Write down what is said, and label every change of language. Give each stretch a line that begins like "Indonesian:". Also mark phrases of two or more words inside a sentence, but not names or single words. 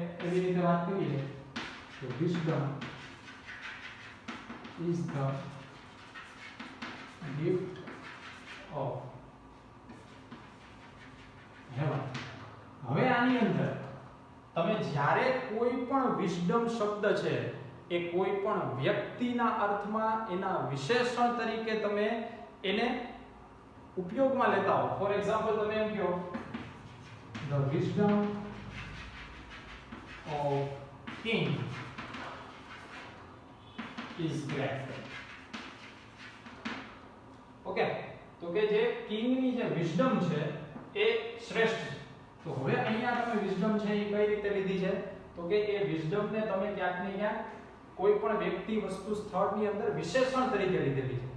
Gujarati: એવી રીતે વાત કરીએ તો
English: wisdom is the gift of heaven.
Gujarati: હવે આની અંદર તમે જ્યારે કોઈ પણ વિઝડમ શબ્દ છે એ કોઈ પણ વ્યક્તિના અર્થમાં એના વિશેષણ તરીકે તમે એને ઉપયોગમાં લેતા હો.
English: for example
Gujarati: તમે એમ કહો
English: the wisdom of king is great.
Gujarati: ઓકે, તો કે જે કિંગ ની જે વિઝડમ છે એ શ્રેષ્ઠ છે. તો હવે અહીંયા તમે વિઝડમ છે એ કઈ રીતે લીધી છે તો કે એ વિઝડમ ને તમે ક્યાંક ને ક્યાંક કોઈ પણ વ્યક્તિ વસ્તુ સ્થળની અંદર વિશેષણ તરીકે લીધેલી છે.